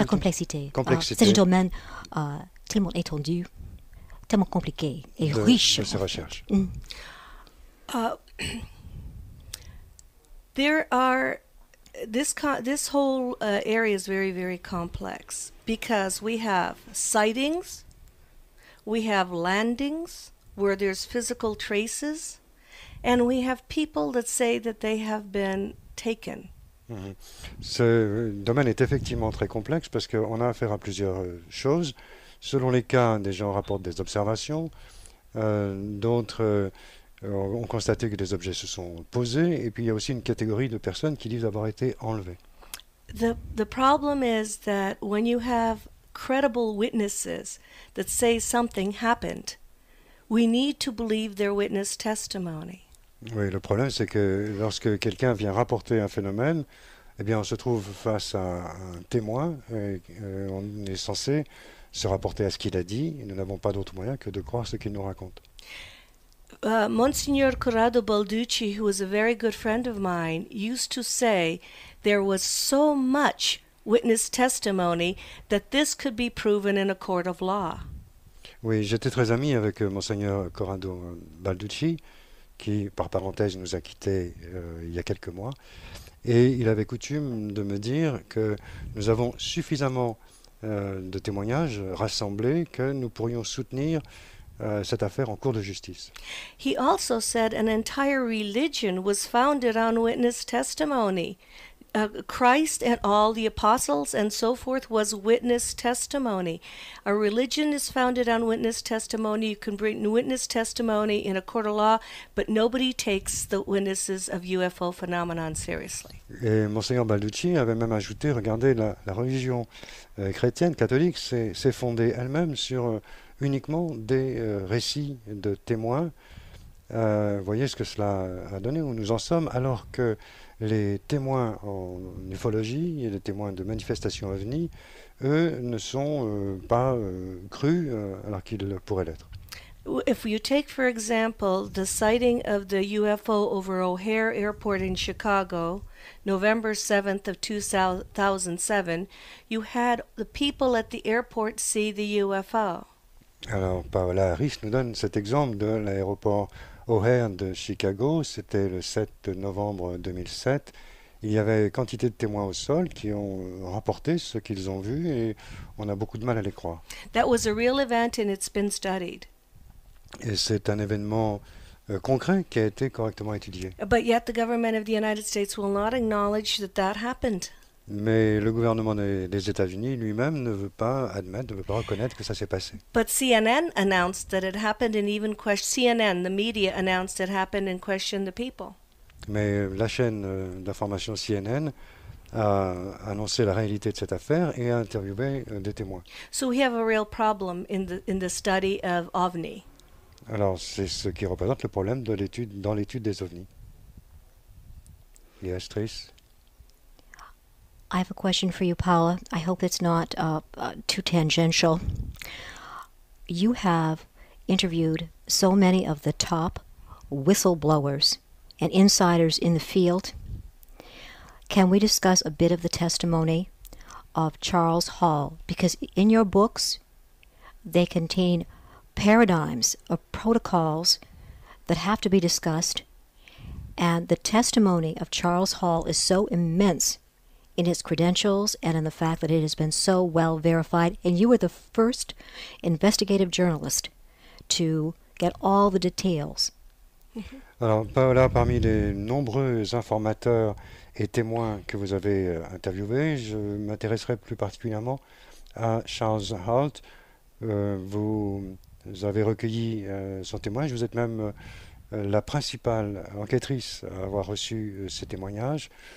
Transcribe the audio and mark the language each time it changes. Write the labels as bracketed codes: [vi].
[fr] La complexité. Complexité C'est un domaine tellement étendu, tellement compliqué et riche. De ces recherches. [en] There are this whole area is very, very complex because we have sightings, we have landings where there's physical traces, and we have people that say that they have been taken. [fr] Ce domaine est effectivement très complexe parce qu'on a affaire à plusieurs choses. Selon les cas, des gens rapportent des observations, d'autres ont constaté que des objets se sont posés, et puis il y a aussi une catégorie de personnes qui disent avoir été enlevées. [en] The problem is that when you have credible witnesses that say something happened, we need to believe their witness testimony. [fr] Oui, le problème, c'est que lorsque quelqu'un vient rapporter un phénomène, eh bien, on se trouve face à un témoin, et on est censé se rapporter à ce qu'il a dit, et nous n'avons pas d'autre moyen que de croire ce qu'il nous raconte. [en] Monsignor Corrado Balducci, who was a very good friend of mine, used to say there was so much witness testimony that this could be proven in a court of law. [fr] Oui, j'étais très ami avec Monseigneur Corrado Balducci, qui, par parenthèse, nous a quittés il y a quelques mois, et il avait coutume de me dire que nous avons suffisamment de témoignages rassemblés que nous pourrions soutenir cette affaire en cours de justice. [en] He also said an entire religion was founded on witness testimony. Christ and all the apostles and so forth was witness testimony. A religion is founded on witness testimony. You can bring witness testimony in a court of law, but nobody takes the witnesses of UFO phenomenon seriously. [fr] Et Monseigneur Balducci avait même ajouté, regardez, la religion chrétienne, catholique, s'est fondée elle-même sur uniquement des récits de témoins. Voyez ce que cela a donné, où nous en sommes, alors que les témoins en ufologie et les témoins de manifestations ovni, eux, ne sont pas crus alors qu'ils pourraient l'être. [en] If you take, for example, the sighting of the UFO over O'Hare Airport in Chicago, November 7th of 2007, you had the people at the airport see the UFO. [fr] Alors, Paola Harris nous donne cet exemple de l'aéroport O'Hare de Chicago. C'était le 7 novembre 2007. Il y avait quantité de témoins au sol qui ont rapporté ce qu'ils ont vu, et on a beaucoup de mal à les croire. [en] That was a real event and it's been studied. [fr] Et c'est un événement concret qui a été correctement étudié. [en] But yet the government of the United States will not acknowledge that that happened. [fr] Mais le gouvernement des États-Unis lui-même ne veut pas admettre, ne veut pas reconnaître que ça s'est passé. [en] But CNN announced that it happened and even CNN, the media, announced it happened and questioned the people. [fr] Mais la chaîne d'information CNN a annoncé la réalité de cette affaire et a interviewé des témoins. [en] So we have a real problem in the study of OVNI. [fr] Alors, c'est ce qui représente le problème de dans l'étude des ovnis. [en] Yes, Trish? I have a question for you, Paola. I hope it's not too tangential. You have interviewed so many of the top whistleblowers and insiders in the field. Can we discuss a bit of the testimony of Charles Hall? Because in your books, they contain paradigms or protocols that have to be discussed, and the testimony of Charles Hall is so immense in its credentials and in the fact that it has been so well verified, and you were the first investigative journalist to get all the details. [fr] Alors, Paola, parmi les nombreux informateurs et témoins que vous avez interviewés, je m'intéresserai plus particulièrement à Charles Halt. Vous avez recueilli son témoignage, vous êtes même la principale enquêtrice à avoir reçu ces témoignages.